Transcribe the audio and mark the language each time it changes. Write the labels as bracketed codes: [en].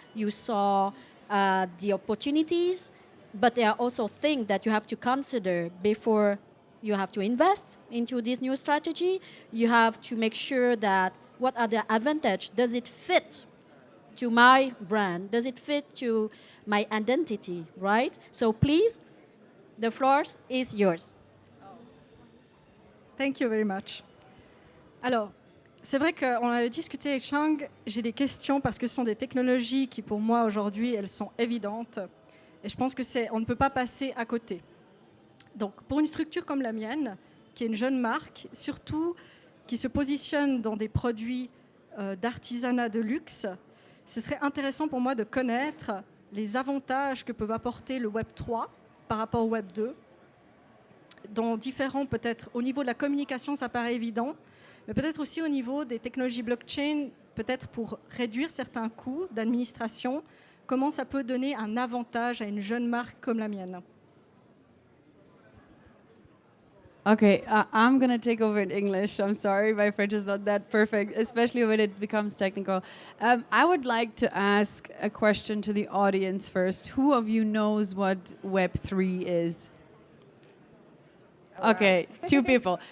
[en] You saw the opportunities, but there are also things that you have to consider before you have to invest into this new strategy. You have to make sure that what are the advantages? Does it fit to my brand? Does it fit to my identity, right? So please, the floor is yours. Thank you very much. [fr] Alors, c'est vrai qu'on avait discuté avec Chang, j'ai des questions parce que ce sont des technologies qui pour moi aujourd'hui, elles sont évidentes. Et je pense on ne peut pas passer à côté. Donc, pour une structure comme la mienne, qui est une jeune marque, surtout qui se positionne dans des produits d'artisanat de luxe, ce serait intéressant pour moi de connaître les avantages que peuvent apporter le Web 3 par rapport au Web 2. Dans différents, peut-être, au niveau de la communication, ça paraît évident, mais peut-être aussi au niveau des technologies blockchain, peut-être pour réduire certains coûts d'administration, comment ça peut donner un avantage à une jeune marque comme la mienne. [en] Okay, I'm going to take over in English. I'm sorry, my French is not that perfect, especially when it becomes technical. I would like to ask a question to the audience first. Who of you knows what Web3 is? Okay, 2 people.